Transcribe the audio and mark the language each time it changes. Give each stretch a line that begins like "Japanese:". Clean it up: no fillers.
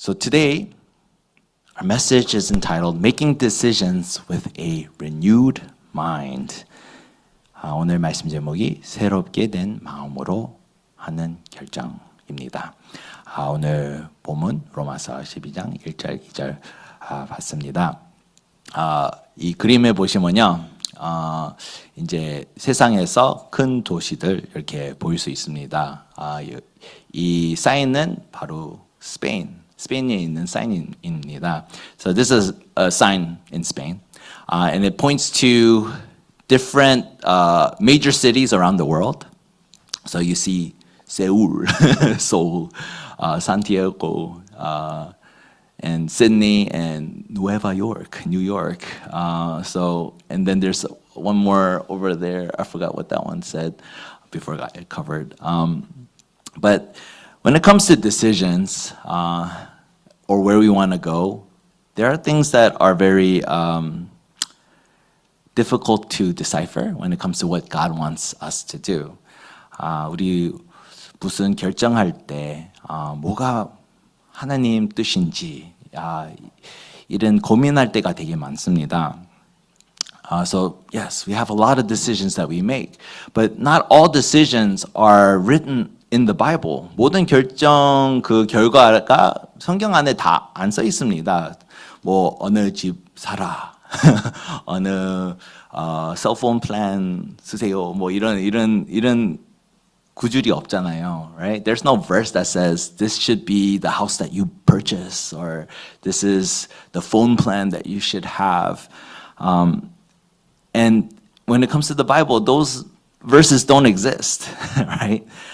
English: So today, our message is entitled Making Decisions with a Renewed Mind.
Korean: 오늘 말씀 제목이 새롭게 된 마음으로 하는 결정입니다. 오늘 본문 로마서 12장 1절 2절 봤습니다. 이 그림에 보시면요, 이제 세상에서 큰 도시들 이렇게 보일 수 있습니다. 이 사인은 바로 스페인에 있는 사인입니다.
English: So this is a sign in Spain, and it points to different major cities around the world. So you see Seoul, Seoul, Santiago, and Sydney, and Nueva York, New York. And then there's one more over there. I forgot what that one said before I got it covered. But when it comes to decisions or where we want to go, there are things that are very difficult to decipher when it comes to what God wants us to do.
Korean: 우리 무슨 결정할 때 뭐가 하나님 뜻인지 이런 고민할 때가 되게 많습니다.
English: So yes, we have a lot of decisions that we make, but not all decisions are written in the Bible.
Korean: 모든 결정 그 결과가 성경 안에 다 안 써 있습니다. 뭐 어느 집 사라, 어느 셀폰 플랜 쓰세요. 뭐 이런 구절이 없잖아요,
English: right? There's no verse that says this should be the house that you purchase, or this is the phone plan that you should have. And when it comes to the Bible, those verses don't exist, right?